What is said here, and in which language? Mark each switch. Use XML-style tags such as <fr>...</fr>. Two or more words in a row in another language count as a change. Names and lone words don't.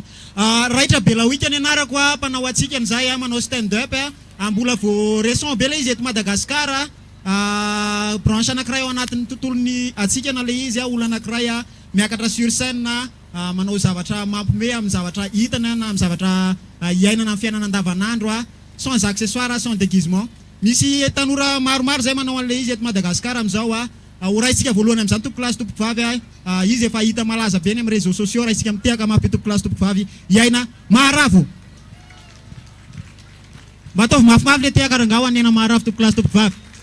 <mg>Raitra Belawika ny anarako mpanao atsika an'izay manao</mg> <en>stand up</en> <mg>mbola vao récent be ilay izy eto Madagasikara. Branche anankiray ao anatin'ny tontolony atsika na le izy olona anankiray miakatra</mg> <fr>sur scène</fr> <mg>manao zavatra mampime amin'ny zavatra hitana na amin'ny zavatra iainana amin'ny fiainana andavanandro</mg> <fr>sans accessoire sans déguisement.</fr> <mg>Misy tanora maromaro zay manao an'le izy eto Madagasikara amin'izao horaitsika voalohany amin'izany tompoko lasy tompoko vavy izy efa hita malaza be ny amin'ny</mg> <fr>réseaux sociaux</fr> <mg>raitsika mitehaka mafy tompoko lasy tompoko vavy iaina maharavo. Mba ataovy mafimafy le tehaka rangao anena maharavo tompoko lasy tompoko vavy.</mg>